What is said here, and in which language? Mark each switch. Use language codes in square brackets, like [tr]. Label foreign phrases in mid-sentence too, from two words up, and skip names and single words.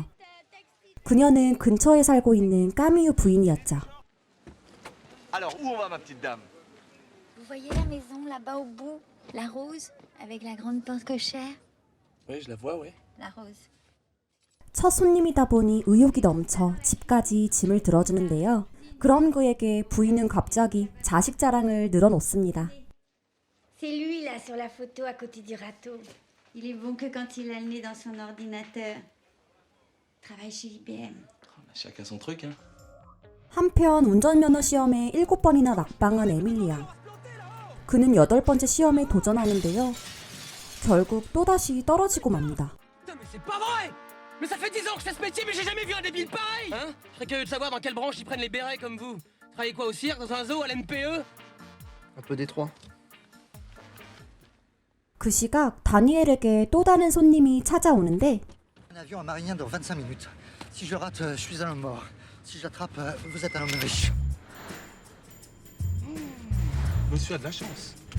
[ko] 그녀는 근처에 살고 있는 까미유 부인이었죠. [fr] Alors, où on va, ma petite dame? Vous voyez la maison là-bas au bout? La rose, avec la grande porte cochère? Oui, je la vois, ouais. La rose. [ko] 첫 손님이다 보니 의욕이 넘쳐 집까지 짐을 들어주는데요. 그런 그에게 부인은 갑자기 자식 자랑을 늘어놓습니다. [fr] C'est lui là sur la photo à côté du râteau. Il est bon que quand il a le nez dans son ordinateur. Travaille chez IBM. Chacun son truc, hein. [ko] 한편 운전면허 시험에 7번이나 낙방한 에밀리앙. 그는 8번째 시험에 도전하는데요. 결국 또다시 떨어지고 맙니다. [fr] Putain, mais c'est pas vrai! Mais ça fait 10 ans que je fais ce métier, mais j'ai jamais vu un débile pareil! Hein? Je serais curieux de savoir dans quelle branche ils prennent les bérets comme vous. Travaillez quoi, au cirque, dans un zoo, à l'NPE? Un peu détroit. [ko] 그 시각 다니엘에게 또 다른 손님이 찾아오는데 [fr] Un avion à Marignan dans 25 minutes. Si je rate, je suis un homme mort. Si j'attrape, vous êtes un homme riche. Monsieur a de la chance.